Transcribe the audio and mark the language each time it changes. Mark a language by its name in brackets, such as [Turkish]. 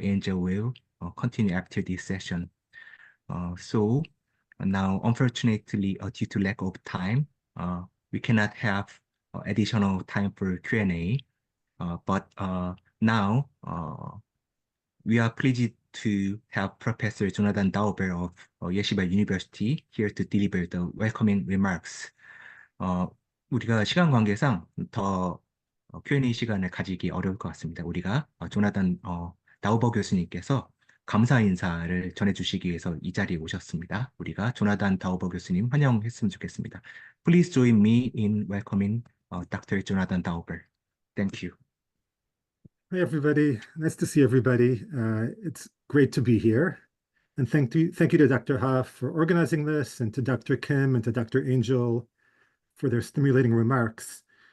[English] Angel will continue after this session. So now, unfortunately, due to lack of time, we cannot have additional time for Q&A. But now, we are pleased to have Professor Jonathan Dauber of Yeshiva University here to deliver the welcoming remarks. [Korean] 우리가 시간 관계상 더 Q&A 시간을 가지기 어려울 것 같습니다. 우리가 조나단 다우버 교수님께서 감사 인사를 전해주시기 위해서 이 자리에 오셨습니다. 우리가 조나단 다우버 교수님 환영했으면 좋겠습니다. [English] Please join me in welcoming Dr. Jonathan Dauber. Thank you. Hi, everybody. Nice to see everybody. It's great to be here. And thank you to Dr. Ha for organizing this, and to Dr. Kim and to Dr. Angel for their stimulating remarks.